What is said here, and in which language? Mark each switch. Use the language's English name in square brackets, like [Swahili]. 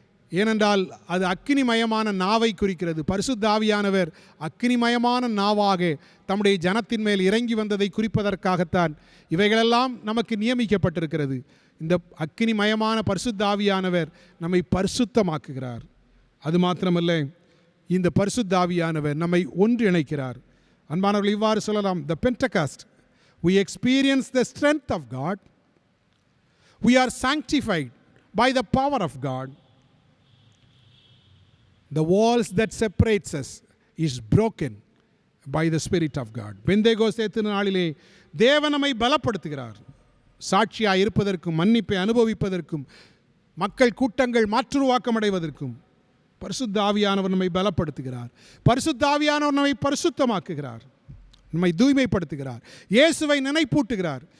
[Tamil] ஏனென்றால் அது அக்கினிமயமான நாவை குறிக்கிறது. பரிசுத்த ஆவியானவர் அக்கினிமயமான நாவாக தம்முடைய ஜனத்தின் மேல் இறங்கி வந்ததை குறிப்பதற்காகத்தான் இவைகளெல்லாம் நமக்கு நியமிக்கப்பட்டிருக்கிறது. இந்த அக்கினிமயமான பரிசுத்த ஆவியானவர் நம்மை பரிசுத்தமாக்குகிறார். அது மாத்திரமல்ல, இந்த பரிசுத்த ஆவியானவர் நம்மை ஒன்றிணைக்கிறார். அன்பானவர்கள், இவ்வாறு சொல்லலாம், [English] the Pentecost, we experience the strength of God, we are sanctified by the power of God, the walls that separates us is broken by the Spirit of God. [Tamil] Pentecost திருநாளிலே தேவன் நம்மை பலப்படுத்துகிறார். சாட்சியாய் இருப்பதற்கும், மன்னிப்பை அனுபவிப்பதற்கும், மக்கள் கூட்டங்கள் மாற்றுருவாக்கம் அடைவதற்கும் பரிசுத்த ஆவியானவர் நம்மை பலப்படுத்துகிறார். பரிசுத்த ஆவியானவர் நம்மை பரிசுத்தமாக்குகிறார், நம்மை தூய்மைப்படுத்துகிறார், இயேசுவை நினைப்பூட்டுகிறார்.